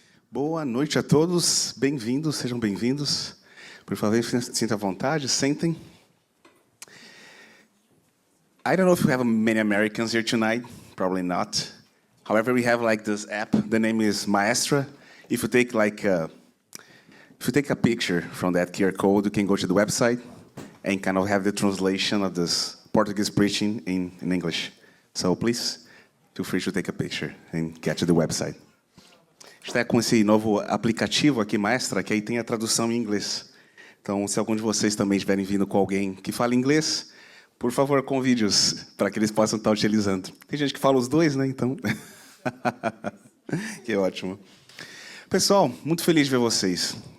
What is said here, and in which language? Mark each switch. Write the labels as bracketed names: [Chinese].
[Portuguese] Boa noite a todos, bem-vindos, sejam bem-vindos. Por favor, sinta à vontade, sentem. [English] I don't know if we have many Americans here tonight, probably not. However, we have like this app, the name is Maestra. If you take a picture from that QR code, you can go to the website and kind of have the translation of this Portuguese preaching in English. So please, feel free to take a picture and get to the website. [Portuguese] Está com esse novo aplicativo aqui, Maestra, que aí tem a tradução em inglês. Então, se algum de vocês também estiverem vindo com alguém que fala inglês, por favor, convide-os para que eles possam estar utilizando. Tem gente que fala os dois, né? Então, que ótimo. Pessoal, muito feliz de ver vocês.